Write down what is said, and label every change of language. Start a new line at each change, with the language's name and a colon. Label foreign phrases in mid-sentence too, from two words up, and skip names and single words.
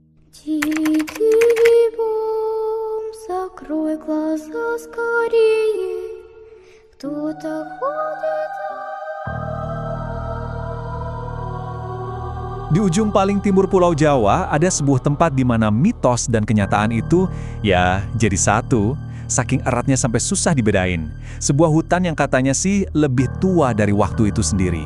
Russian: Тихий бом, закрой глаза скорее. Кто-то ходит.
Indonesian: Di ujung paling timur Pulau Jawa, ada sebuah tempat di mana mitos dan kenyataan itu, ya, jadi satu. Saking eratnya sampai susah dibedain. Sebuah hutan yang katanya sih lebih tua dari waktu itu sendiri.